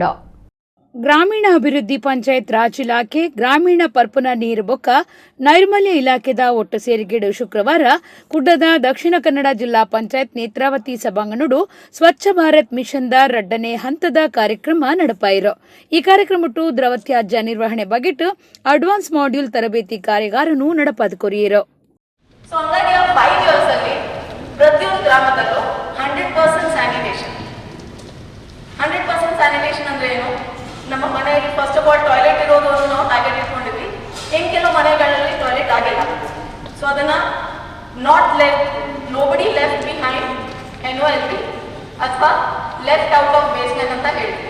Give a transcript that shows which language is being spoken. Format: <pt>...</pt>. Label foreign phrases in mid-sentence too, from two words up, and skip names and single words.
<tcy>ಗ್ರಾಮೀಣ ಅಭಿವೃದ್ಧಿ ಪಂಚಾಯತ್ ರಾಜ್ ಇಲಾಖೆ ಗ್ರಾಮೀಣ ಪರ್ಪುನ ನೀರು ಬೊಕ್ಕ ನೈರ್ಮಲ್ಯ ಇಲಾಖೆದ ಒಟ್ಟು ಸೇರಿಗೆಡು ಶುಕ್ರವಾರ ಕುಡ್ಡದ ದಕ್ಷಿಣ ಕನ್ನಡ ಜಿಲ್ಲಾ ಪಂಚಾಯತ್ ನೇತ್ರಾವತಿ ಸಭಾಂಗಣಡು ಸ್ವಚ್ಛ ಭಾರತ್ ಮಿಷನ್ ದ ರಡ್ಡನೇ ಹಂತದ ಕಾರ್ಯಕ್ರಮ ನಡಪಾಯಿರು. ಈ ಕಾರ್ಯಕ್ರಮಟ್ಟು ದ್ರವತ್ಯಾಜ್ಯ ನಿರ್ವಹಣೆ ಬಗೆಟ್</tcy> <en>advance module</en> <tcy>ತರಬೇತಿ ಕಾರ್ಯಾಗಾರನು ನಡಪಾದ ಕೊರಿಯರು.</tcy> <kn>ಪ್ರತಿಯೊಂದು ಗ್ರಾಮದಲ್ಲೂ 100% ಸ್ಯಾನಿಟೇಷನ್. 100% ಸ್ಯಾನಿಟೇಷನ್ ಅಂದ್ರೆ ಏನು? ನಮ್ಮ ಮನೆಯಲ್ಲಿ</kn> <en>first of all toilet</en> <kn>ಇರೋದು ನಾವು ಟಾರ್ಗೆಟ್ ಇಟ್ಕೊಂಡಿದ್ವಿ. ಕೆಲವು ಮನೆಗಳಲ್ಲಿ ಟಾಯ್ಲೆಟ್ ಆಗಿಲ್ಲ. ಸೊ ಅದನ್ನ</kn> <en>nobody left behind NOLB</en> <kn>ಅಥವಾ</kn> <en>left out of basement</en> <kn>ಅಂತ ಹೇಳ್ತೀವಿ.</kn>